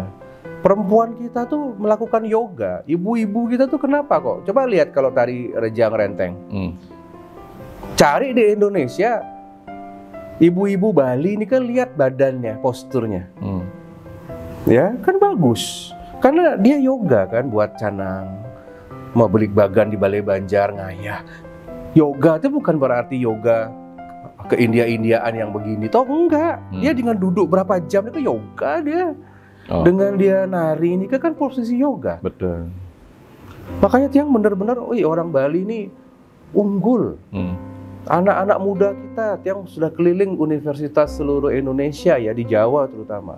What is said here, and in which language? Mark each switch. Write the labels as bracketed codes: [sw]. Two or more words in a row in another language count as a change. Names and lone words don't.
[id] Perempuan kita tuh melakukan yoga. Ibu-ibu kita tuh kenapa kok? Coba lihat kalau tari Rejang Renteng. Cari di Indonesia, ibu-ibu Bali ini kan lihat badannya, posturnya. Ya, kan bagus. Karena dia yoga kan buat canang. Mau beli bagan di Balai Banjar ngayah. Yoga itu bukan berarti yoga ke India-Indiaan yang begini. Toh enggak. Dia dengan duduk berapa jam itu yoga dia. Dengan dia nari ini kan posisi yoga. Betul. Makanya Tiang benar-benar, orang Bali ini unggul. Anak-anak muda kita, Tiang sudah keliling universitas seluruh Indonesia ya, di Jawa terutama.